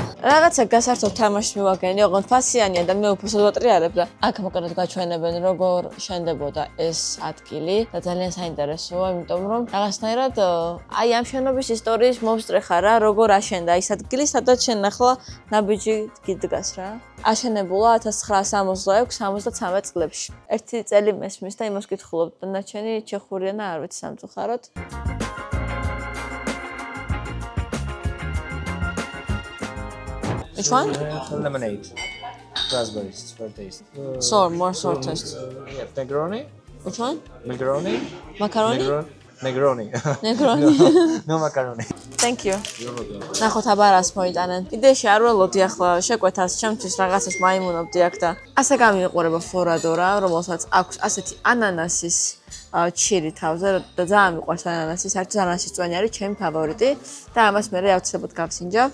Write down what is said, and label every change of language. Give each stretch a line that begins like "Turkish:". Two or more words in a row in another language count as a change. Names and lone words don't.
Georgian: რაღაცა გასართობ თამაშს მივაგენი, ოღონდ ფასიანია და მე უფასოდ ვატრიალებ და აქ მოკლედ გაჩვენებენ როგორ შენდებოდა ეს ადგილი და ძალიან საინტერესოა, იმიტომ რომ რაღაცნაირად აი ამ შენობის ისტორიის მომსწრეხა რა, როგორ აშენდა ის ადგილი, სადაც შენ ახლა ნაბიჯი გიდგას რა. აშენებულა 1966-73 წლებში. ერთი წელი მესმის და იმას კითხულობ, დანარჩენი ჩეხურია და არ ვიცი სამწუხაროდ.
English: Which one? Lemonade. Raspberries. It's very tasty. More sour taste. Yeah, Negroni. Which one? Macaroni. Macaroni? Negroni. Negroni. No macaroni. Thank you.
Georgian: ნახოთ აბარას მოიტანენ. იდეაში არ ველოდი ახლა შეკვეთას ჩემთვის რაღაცას მაიმუნობდი აქ და ასე გამიყურება ფორადორა, რომელსაც აქვს ასეთი ანანასის ჩირი თავზე და ძალიან მიყვარს ანანასი, საერთოდ ანანასის წვენი არის ჩემი ფავორიტი და ამას მე აუცილებლად გავსინჯავ.